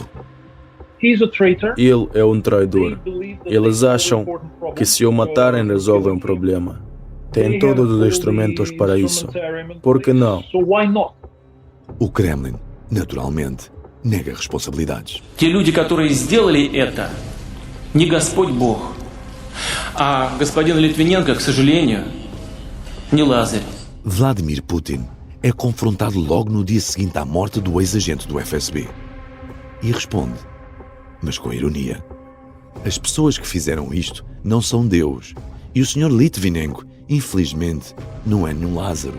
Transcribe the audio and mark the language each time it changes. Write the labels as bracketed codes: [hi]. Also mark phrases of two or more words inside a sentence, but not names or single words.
[pt] Ele é um traidor. Eles acham que se o matarem resolvem o problema. Têm todos os instrumentos para isso. Por que não? O Kremlin, naturalmente, nega responsabilidades. [ru] Те люди, которые сделали это, не Господь Бог, а господин Литвиненко, к сожалению, не Лазарь. [pt] Vladimir Putin é confrontado logo no dia seguinte à morte do ex-agente do FSB. E responde, mas com ironia. As pessoas que fizeram isto não são Deus. E o Sr. Litvinenko, infelizmente, não é nenhum Lázaro.